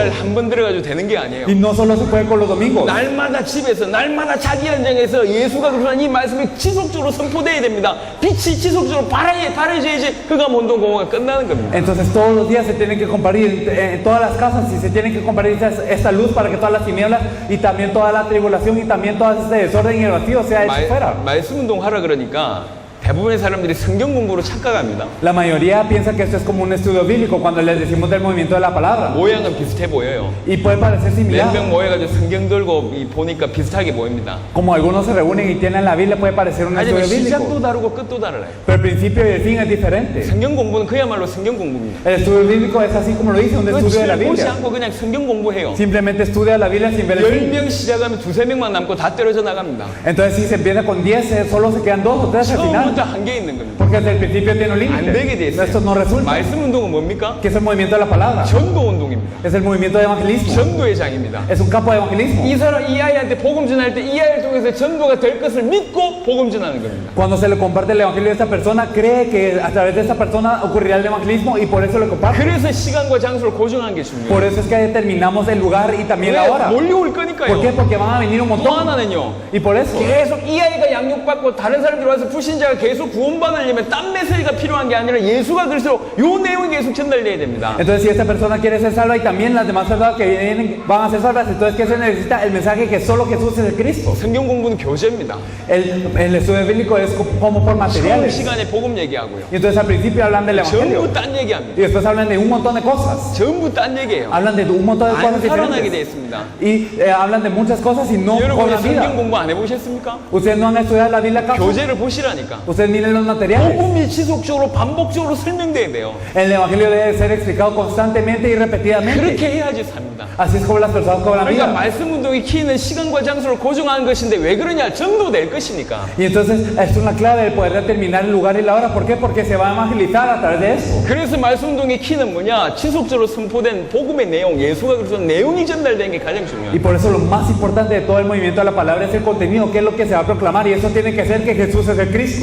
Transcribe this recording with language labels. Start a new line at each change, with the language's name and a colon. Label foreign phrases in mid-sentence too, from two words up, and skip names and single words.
Korean: 주일날 한 번 들어가지고 되는 게 아니에요.
Spanish: Y no solo se puede con los domingos.
Korean: 날마다 집에서 날마다 자기 현장에서 예수가 그러한 이 말씀이 지속적으로 선포돼야 됩니다. 빛이 지속적으로 발해져야지 흑암 운동 공허가 끝나는 겁니다.
Spanish: Entonces todos los días se tienen que compartir en todas las casas y se tienen que compartir esta luz para que todas las tinieblas y también toda la tribulación y también todo este desorden y el vacío sea hecho fuera.
Korean: 말씀 운동 하라 그러니까 대부분의 사람들이 성경 공부로 착각합니다.
Spanish: La mayoría piensa que esto es como un estudio bíblico cuando les decimos del movimiento de la palabra.
Korean: 모양은 비슷해 보여요.
Spanish: Y puede parecer
Korean: 몇
Spanish: similar.
Korean: 명 모여가지고 성경 들고 보니까 비슷하게 보입니다.
Spanish: Como algunos se reúnen y tienen la Biblia, puede parecer un
Korean: 하지만
Spanish: estudio
Korean: 시작도
Spanish: bíblico.
Korean: 다르고 끝도 달라요.
Spanish: Pero el principio y el fin es diferente.
Korean: 성경 공부는 그야말로 성경 공부입니다.
Spanish: El estudio bíblico es así como lo dice, un estudio de la
Korean: 보지
Spanish: Biblia.
Korean: 않고 그냥 성경 공부해요.
Spanish: Simplemente estudia la Biblia sin ver el fin.
Korean: 10명 시작하면 2-3명만 남고 다 떨어져 나갑니다.
Spanish: Entonces si se empieza con 10, solo se quedan 2 o 3 al final.
Korean: 처음부터 처음부터 한계 있는 겁니다.
Spanish: Porque desde el principio tiene un
Korean: 안 되게 돼
Spanish: límite.
Korean: 있어요.
Spanish: Esto no resulta.
Korean: 말씀 운동은 뭡니까?
Spanish: ¿Qué es el movimiento de la palabra?
Korean: 전도 운동입니다.
Spanish: Es el movimiento de evangelismo.
Korean: 전도의 장입니다.
Spanish: Es un campo de evangelismo.
Korean: 이 아이한테 복음 전할 때 이 아이를 통해서 전도가 될 것을 믿고 복음 전하는 겁니다.
Spanish: Cuando se le comparte el evangelio a esta persona, cree que a través de esta persona ocurrirá el evangelismo y por eso le comparte.
Korean: 그래서 시간과 장소를 고정한 게
Spanish: Por
Korean: 중요해요.
Spanish: eso es que determinamos el lugar y también la
Korean: 왜?
Spanish: hora.
Korean: 몰려올
Spanish: ¿Por qué?
Korean: 거니까요.
Spanish: Porque van a venir un
Korean: 또
Spanish: montón.
Korean: 하나는요.
Spanish: Y por eso.
Korean: 계속 이 아이가 양육받고 다른 사람들이 와서 불신자가 계속 구원받으려면 딴 메시지가 필요한 게 아니라 예수가 그리스도 요 내용이 계속 전달돼야 됩니다.
Spanish: Entonces, si esta persona quiere ser salva y también las demás personas que vienen van a ser salvas, entonces, ¿qué se necesita? El mensaje que solo Jesús es el Cristo.
Korean: 성경 공부는 교재입니다.
Spanish: El estudio bíblico es como por
Korean: 처음
Spanish: materiales.
Korean: 시간에 복음 얘기하고요.
Spanish: Y entonces, al principio hablan del evangelio.
Korean: 전부 딴 얘기합니다.
Spanish: Y después hablan de un montón de cosas.
Korean: 전부 딴 얘기예요.
Spanish: Hablan de un montón de
Korean: 안
Spanish: cosas
Korean: 살아나게 돼
Spanish: diferentes.
Korean: 있습니다.
Spanish: Y hablan de muchas cosas y no
Korean: 여러분이
Spanish: con la
Korean: 성경
Spanish: vida.
Korean: 공부 안 해보셨습니까?
Spanish: Ustedes no han estudiado la Biblia acá.
Korean: 교재를 보시라니까.
Spanish: Ustedes miren los materiales.
Korean: 복음이 지속적으로 반복적으로 설명돼야 돼요.
Spanish: El evangelio debe ser explicado constantemente y repetidamente.
Korean: 그렇게 해야지 삽니다.
Spanish: Así es como las personas cobran
Korean: 그러니까
Spanish: vida.
Korean: 말씀 운동이 키는 시간과 장소를 고정하는 것인데 왜 그러냐? 전도될 것이니까.
Spanish: Y entonces es una clave el poder determinar el lugar y la hora. ¿Por qué? Porque se va a evangelizar a través de eso.
Korean: 그래서 말씀 운동의 키는 뭐냐? 지속적으로 선포된 복음의 내용, 예수가 그리스도 내용이 전달된 게 가장
Spanish: Y
Korean: 중요해요.
Spanish: por eso lo más importante de todo el movimiento de la palabra es el contenido, qué es lo que se va a proclamar. Y eso tiene que ser que Jesús es el Cristo.